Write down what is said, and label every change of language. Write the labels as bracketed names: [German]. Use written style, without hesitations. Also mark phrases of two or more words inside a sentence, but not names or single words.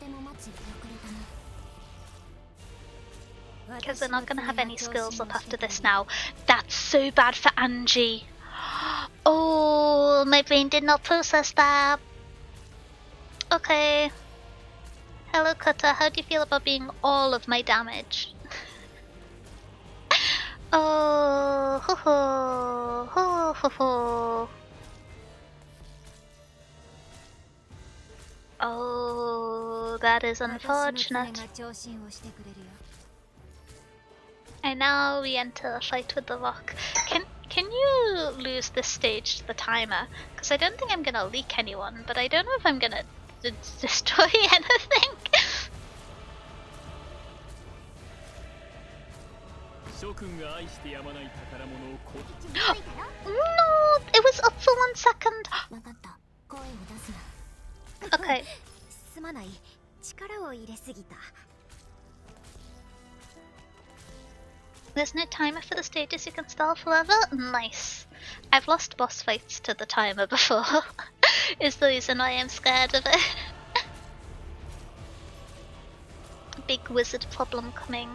[English] Because they're not going to have any skills up after this now. That's so bad for Angie. Oh, my brain did not process that. Okay. Hello Cutter, how do you feel about being all of my damage? Oh, ho ho, ho ho ho. Oh, that is unfortunate. And now we enter a fight with the rock. Can you lose this stage to the timer? Because I don't think I'm gonna leak anyone, but I don't know if I'm gonna destroy anything. No, it was up for 1 second. [Japanese] わかった。声を出すな。 [English] Okay. [Japanese] すまない。力を入れすぎた。 [English] There's no timer for the stages, you can stall forever? Nice. I've lost boss fights to the timer before. Is the reason why I'm scared of it. Big wizard problem coming.